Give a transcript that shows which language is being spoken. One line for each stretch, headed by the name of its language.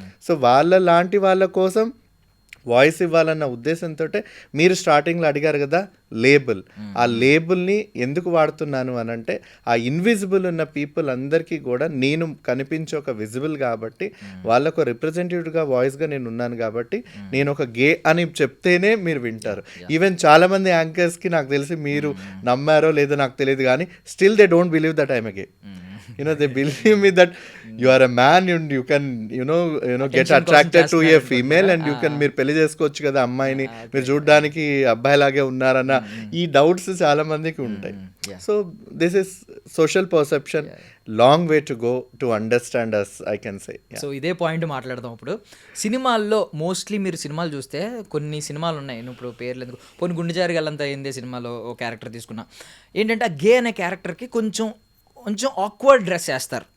Telugu: So వాళ్ళ లాంటి వాళ్ళ కోసం వాయిస్ ఇవ్వాలన్న ఉద్దేశంతో మీరు స్టార్టింగ్లో అడిగారు కదా లేబుల్, ఆ లేబుల్ని ఎందుకు వాడుతున్నాను అని అంటే, ఆ ఇన్విజిబుల్ ఉన్న పీపుల్ అందరికీ కూడా నేను కనిపించే ఒక విజిబుల్ కాబట్టి, వాళ్ళకు రిప్రజెంటేటివ్గా వాయిస్గా నేను ఉన్నాను కాబట్టి, నేను ఒక గే అని చెప్తేనే మీరు వింటారు. ఈవెన్ చాలామంది యాంకర్స్కి నాకు తెలిసి మీరు నమ్మారో లేదో నాకు తెలియదు కానీ
English: Still they don't believe that I'm a gay. They believe me that you are a man and you can get attracted to a female and you can
Telugu: మీరు పెళ్లి చేసుకోవచ్చు కదా అమ్మాయిని, మీరు చూడడానికి అబ్బాయిలాగే ఉన్నారన్న ఈ డౌట్స్ చాలా మందికి ఉంటాయి.
English: So this is social perception, long way to go to understand us, I can say.
Telugu: So ఇదే పాయింట్ మాట్లాడదాం. ఇప్పుడు సినిమాల్లో మోస్ట్లీ మీరు సినిమాలు చూస్తే కొన్ని సినిమాలు ఉన్నాయి, నువ్వు ఇప్పుడు పేర్లు ఎందుకు, కొన్ని గుండె జారి గల్లంతా అయిందే సినిమాలో ఓ క్యారెక్టర్ తీసుకున్నా, ఏంటంటే ఆ గే అనే క్యారెక్టర్కి కొంచెం ఆక్వర్డ్ డ్రెస్ చేస్తారు.